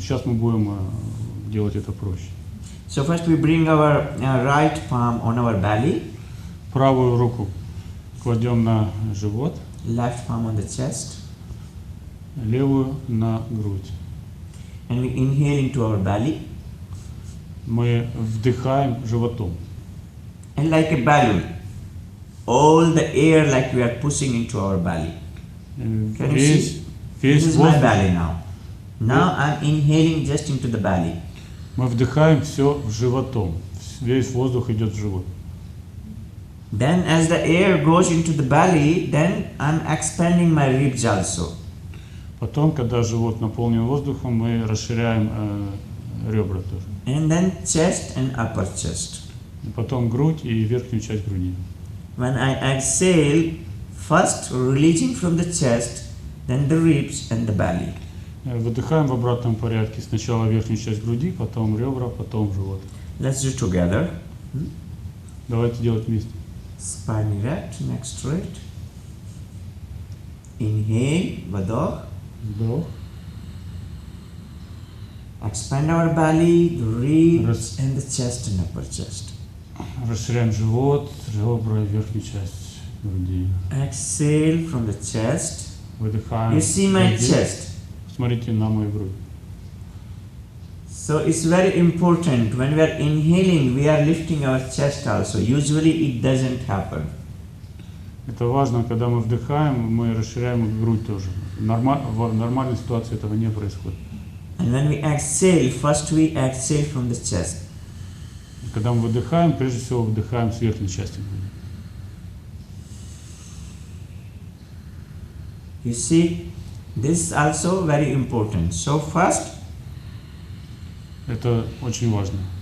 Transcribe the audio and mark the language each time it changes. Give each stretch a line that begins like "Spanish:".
Russian: Сейчас мы будем делать это проще.
English: So first we bring our right palm on our belly.
Russian: Правую руку кладем на живот.
English: Left palm on the chest.
Russian: Левую на грудь.
English: And we inhale into our belly.
Russian: Мы вдыхаем животом.
English: And like a balloon, all the air like we are pushing into our belly. Can you see? This is my belly now. Now I'm inhaling just into the belly.
Russian: Мы вдыхаем все животом. Весь воздух идет в живот.
English: Then as the air goes into the belly, then I'm expanding my ribs also.
Russian: Потом, когда живот наполнен воздухом, мы расширяем ребра тоже.
English: And then chest and upper chest.
Russian: И потом грудь и верхнюю часть груди.
English: When I exhale, first releasing from the chest, then the ribs and the belly.
Russian: Выдыхаем в обратном порядке. Сначала верхнюю часть груди, потом ребра, потом живот.
English: Let's do together.
Russian: Давайте делать вместе.
English: Spine erect, neck straight. Inhale,
Russian: вдох. Вдох.
English: Expand our belly, the ribs and the chest and upper chest.
Russian: Расширяем живот, ребра и верхнюю часть груди.
English: Exhale from the chest.
Russian: Выдыхаем.
English: You see my chest.
Russian: Смотрите на мою грудь.
English: So it's very important when we are inhaling, we are lifting our chest also. Usually it doesn't happen.
Russian: Это важно, когда мы вдыхаем, мы расширяем грудь тоже. В нормальной ситуации этого не происходит.
English: And when we exhale, first we exhale from the chest.
Russian: Когда мы выдыхаем, прежде всего вдыхаем с верхней части груди.
English: You see, this is also very important. So first,
Russian: это очень важно.